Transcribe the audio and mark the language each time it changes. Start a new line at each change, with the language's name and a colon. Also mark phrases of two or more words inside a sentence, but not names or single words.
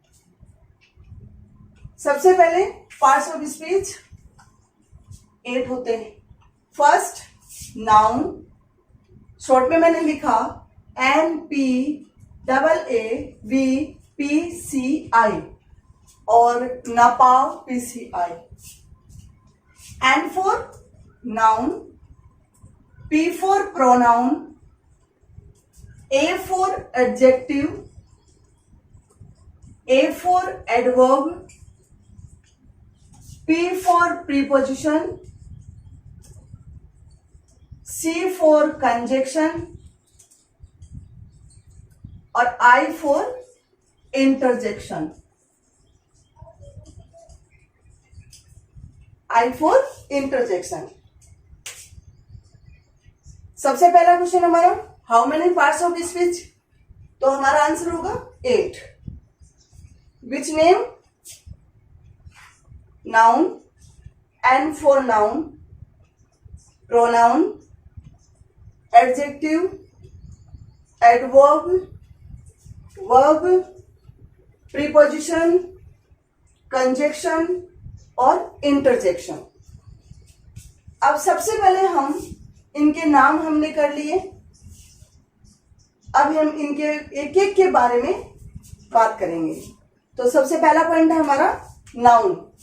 Hindi: सबसे पहले
English: parts of speech
Hindi: 8 होते हैं।
English: first, noun,
Hindi: शॉर्ट में मैंने लिखा NPAAVPCI और NAPAV PCI।
English: N for noun, P for pronoun, A for adjective, A for adverb, P for preposition, C for conjunction और I for interjection. I for interjection. सबसे पहला क्वेश्चन हमारा, how many parts of speech, तो हमारा आंसर होगा 8. which name, noun, N for noun, pronoun, adjective, adverb, verb, preposition, conjunction और interjection.
Hindi: अब सबसे पहले हम इनके नाम हमने कर लिए, अब हम इनके एक एक के बारे में बात करेंगे. तो सबसे पहला पॉइंट है हमारा नाउन.